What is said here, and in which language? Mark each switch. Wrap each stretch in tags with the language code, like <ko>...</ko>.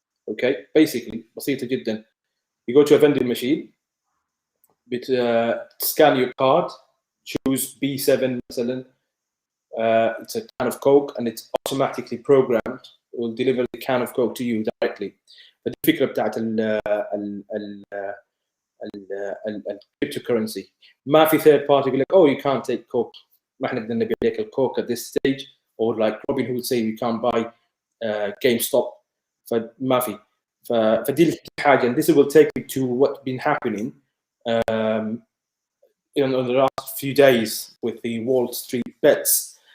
<en>Okay, basically,</en> <ar>بسيطة جدا.</ar> <en>You go to a vending machine, scan your card, choose B7 مثلا. It's a can of Coke, and it's automatically programmed. It will deliver the can of Coke to you directly.</en> <ar>الفكرة بتاعت cryptocurrency. ما في</ar> <en>third party</en> <ar>يقول لك,</ar> <en>oh, you can't take Coke.</en> <ar>ما احنا بدنا نبيع لك الكوك</ar> <en>at this stage, or like Robinhood would say, you can't buy GameStop.</en> <ar>فما في فدي الحاجة,</ar> <en>and this will take you to what's been happening in the last few days with the Wall Street bets.</en>